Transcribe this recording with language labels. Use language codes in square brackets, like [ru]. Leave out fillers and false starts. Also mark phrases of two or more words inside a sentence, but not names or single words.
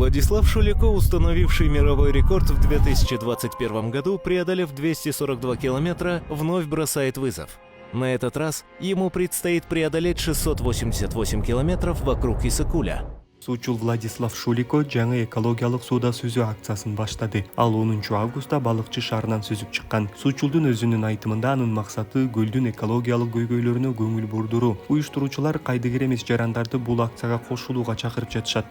[ru] Владислав Шулико, установивший мировой рекорд в 2021 году, преодолев 242 километра, вновь бросает вызов. На этот раз ему предстоит преодолеть 688 километров вокруг Исыкуля. [ky] Суучул Владислав Шулико жаңы экологиялык сууда сүзүү акциясын баштады. Ал 10 августта балыкчы шаарынан сүзүп чыккан. Суучулдун өзүнүн айтымында анын максаты көлдүн экологиялык көйгөйлөрүнө көңүл бурдуруу. Уюштуруучулар кайдыгер эмес жарандарды бул акцияга кошулууга чакырып жатышат.